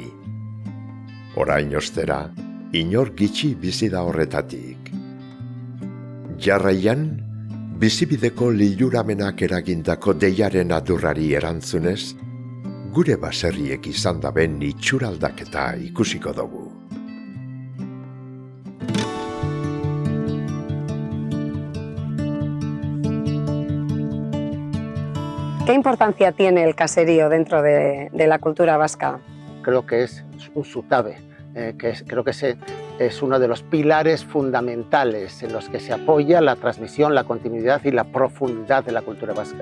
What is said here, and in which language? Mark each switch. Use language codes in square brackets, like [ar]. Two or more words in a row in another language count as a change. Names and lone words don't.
[eu] Orain ostera, inor gitxi bizi da horretatik. Jarraian, bizibideko liluramenak eragindako deiaren adurrari erantzunez, gure baserriek izan daben itxuraldaketa ikusiko dugu. [es] ¿Qué importancia tiene el caserío dentro de la cultura vasca? Creo que es un sutabe. Creo que es uno de los pilares fundamentales en los que se apoya la transmisión, la continuidad y la profundidad de la cultura vasca.